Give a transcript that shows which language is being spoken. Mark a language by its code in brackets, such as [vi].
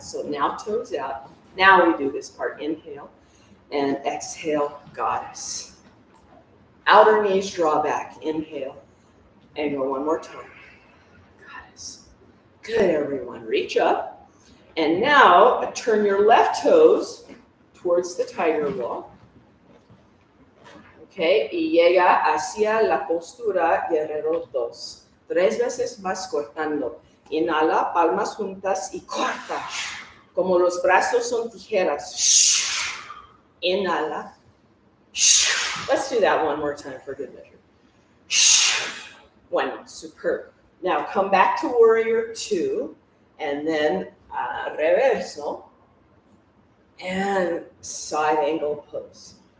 [en] So now toes out. Now we do this part. Inhale and exhale, goddess. Outer knees draw back. Inhale and go one more time. Goddess. Good, everyone. Reach up. And now turn your left toes towards the tiger wall. [es] Okay, y llega hacia la postura guerrero 2. 3 veces más cortando. Inhala, palmas juntas y corta. Como los brazos son tijeras. Inhala. [en] Let's do that one more time for good measure. [es] Bueno, [en] superb. Now come back to warrior two, and then reverso, and side angle pose.